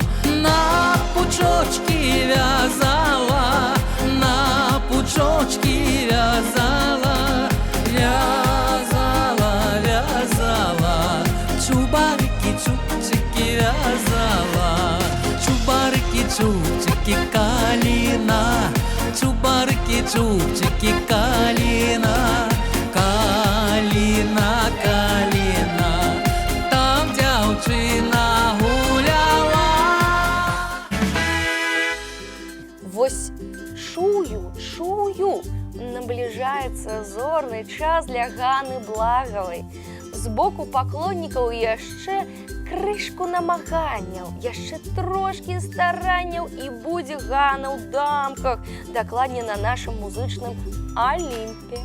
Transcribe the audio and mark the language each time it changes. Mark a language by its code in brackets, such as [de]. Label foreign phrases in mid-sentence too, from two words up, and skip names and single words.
[ru] На пучочки вязала, на пучочки вязала, вязала, вязала. [be] Чубарыкі, чубчыкі вязала. Чубарыкі, чубчыкі, калина, чубарыкі, чубчыкі, калина, калина, калина. Там дзяўчына гуляла. Вось чую, чую, набліжаецца зорны час для Ганы Благавай. З боку паклоннікаў яшчэ крышку намаганняў, яшчэ трошкі старанняў і будзе Гана ў дамках, дакладней на нашым музычным Алімпе.